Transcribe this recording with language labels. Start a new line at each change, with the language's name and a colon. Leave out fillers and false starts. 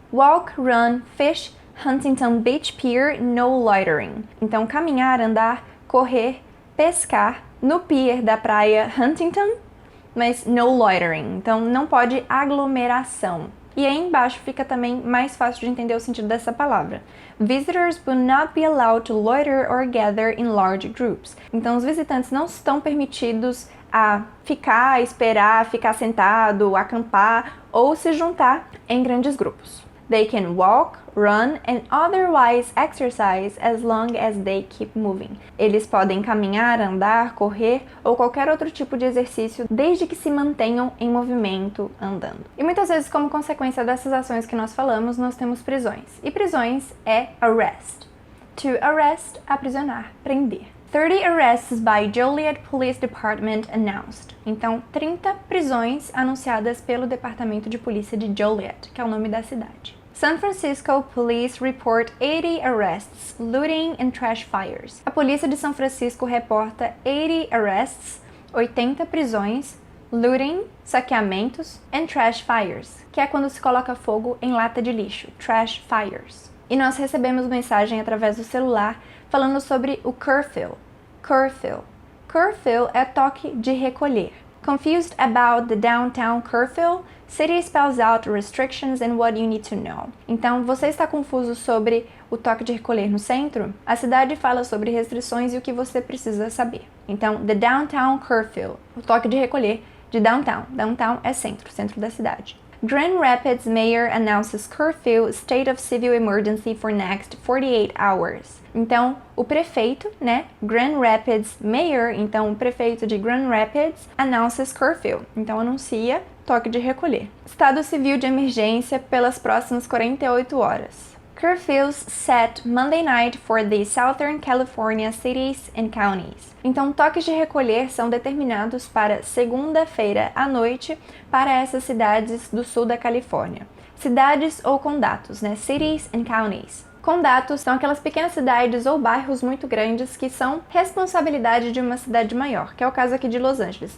English: Walk, run, fish, Huntington Beach Pier, no loitering.
Portuguese: Então, caminhar, andar, correr, pescar no pier da praia Huntington, mas
English: no loitering.
Portuguese: Então, não pode aglomeração. E aí embaixo fica também mais fácil de entender o sentido dessa palavra.
English: Visitors will not be allowed to loiter or gather in large groups.
Portuguese: Então, os visitantes não estão permitidos a ficar, esperar, ficar sentado, acampar ou se juntar em grandes grupos.
English: They can walk, run, and otherwise exercise as long as they keep moving.
Portuguese: Eles podem caminhar, andar, correr ou qualquer outro tipo de exercício desde que se mantenham em movimento andando. E muitas vezes, como consequência dessas ações que nós falamos, nós temos prisões. E prisões é arrest. To arrest, aprisionar, prender.
English: 30 arrests by Joliet Police Department announced.
Portuguese: Então, 30 prisões anunciadas pelo Departamento de Polícia de Joliet, que é o nome da cidade.
English: San Francisco Police report 80 arrests, looting and trash fires.
Portuguese: A polícia de São Francisco reporta
English: 80 arrests,
Portuguese: 80 prisões, looting, saqueamentos,
English: and trash fires,
Portuguese: que é quando se coloca fogo em lata de lixo,
English: trash fires.
Portuguese: E nós recebemos mensagem através do celular falando sobre o curfew. Curfew. Curfew é toque de recolher.
English: Confused about the downtown curfew? City spells out restrictions and what you need to know.
Portuguese: Então, você está confuso sobre o toque de recolher no centro? A cidade fala sobre restrições e o que você precisa saber. Então,
English: the downtown curfew,
Portuguese: o toque de recolher de downtown. Downtown é centro, centro da cidade.
English: Grand Rapids Mayor announces curfew, state of civil emergency for next 48 hours.
Portuguese: Então, o prefeito, né,
English: Grand Rapids Mayor,
Portuguese: então o prefeito de Grand Rapids,
English: announces curfew,
Portuguese: então anuncia toque de recolher. Estado civil de emergência pelas próximas 48 horas.
English: Curfews set Monday night for the Southern California cities and counties.
Portuguese: Então, toques de recolher são determinados para segunda-feira à noite para essas cidades do sul da Califórnia. Cidades ou condatos, né?
English: Cities and counties.
Portuguese: Condatos são aquelas pequenas cidades ou bairros muito grandes que são responsabilidade de uma cidade maior, que é o caso aqui de Los Angeles.